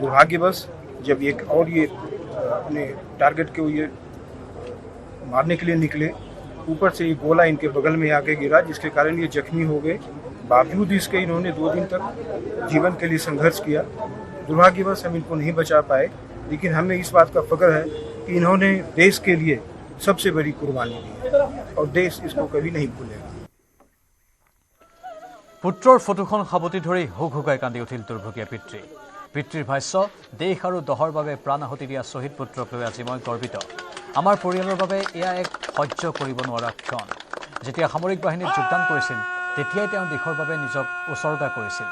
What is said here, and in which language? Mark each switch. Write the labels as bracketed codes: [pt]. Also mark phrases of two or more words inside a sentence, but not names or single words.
[hi] दुर्भाग्यवश जब एक और ये अपने टारगेट को ये मारने के लिए निकले, ऊपर से ये गोला इनके बगल में आके गिरा, जिसके कारण ये जख्मी हो गए। बावजूद इसके इन्होंने 2 दिन तक जीवन के लिए संघर्ष किया। दुर्भाग्यवश हम इनको नहीं बचा पाए, लेकिन हमें इस बात का फख्र है कि इन्होंने देश के लिए सबसे बड़ी कुर्बानी दी है और देश इसको कभी नहीं भूलेगा। [as] পুত্ৰৰ ফটোখন সাৱটি ধৰি হুকহুকাই কান্দি উঠিল দুৰ্ভগীয়া পিতৃ। পিতৃৰ ভাষ্য, দেশ আৰু দহৰ বাবে প্ৰাণ আহুতি দিয়া শ্বহীদ পুত্ৰক লৈ আজি মই গৰ্বিত। আমাৰ পৰিয়ালৰ বাবে এয়া এক সহ্য কৰিব নোৱাৰা ক্ষণ। যেতিয়া সামৰিক বাহিনীত যোগদান কৰিছিল তেতিয়াই তেওঁ দেশৰ বাবে নিজক উচৰ্গা কৰিছিল।